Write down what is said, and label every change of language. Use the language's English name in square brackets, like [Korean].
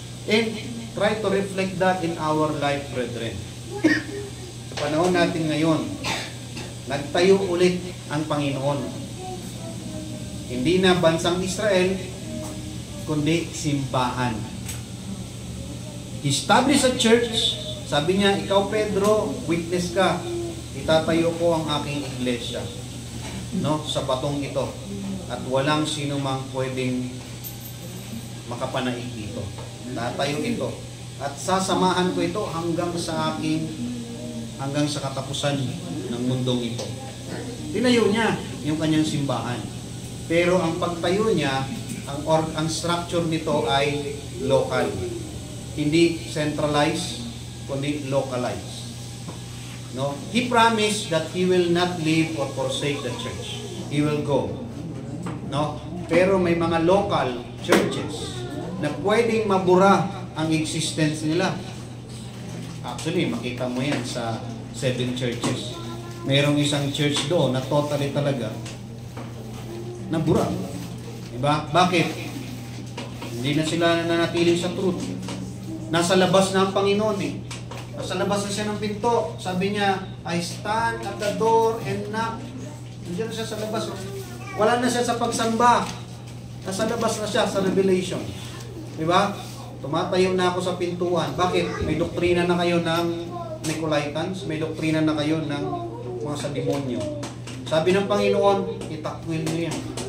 [English] And try to reflect that in our life, brethren. [Filipino] Sa panahon natin ngayon, nagtayo ulit ang Panginoon. Hindi na bansang Israel, kundi simbahan. [English] Establish a church. [Filipino] Sabi niya, ikaw Pedro, witness ka. Itatayo ko ang aking iglesia, no, sa batong ito. At walang sino mang pwedeng makapanaig dito. Tatayo ito. At sasamahan ko ito hanggang sa katapusan ng mundong ito. Tinayo niya yung kanyang simbahan. Pero ang pagtayo niya, ang structure nito ay local. Hindi centralized, kundi localized. No? [English] He promised that he will not leave or forsake the church. He will go. No? [Filipino] Pero may mga local churches na pwedeng mabura ang existence nila. Actually, makita mo yan sa 7 churches. Merong isang church doon na totally talaga nabura. Diba? Bakit? Hindi na sila nanatili sa truth. Nasa labas na ang Panginoon eh. Nasa labas na siya ng pinto. Sabi niya, [English] I stand at the door and knock. [Filipino] Nandiyan na siya sa labas. Wala na siya sa pagsamba. Nasa labas na siya sa Revelation. Diba? Tumatayo na ako sa pintuan. Bakit? May doktrina na kayo ng Nicolaitans. May doktrina na kayo ng mga sa demonyo. Sabi ng Panginoon, itakwil niyo yan.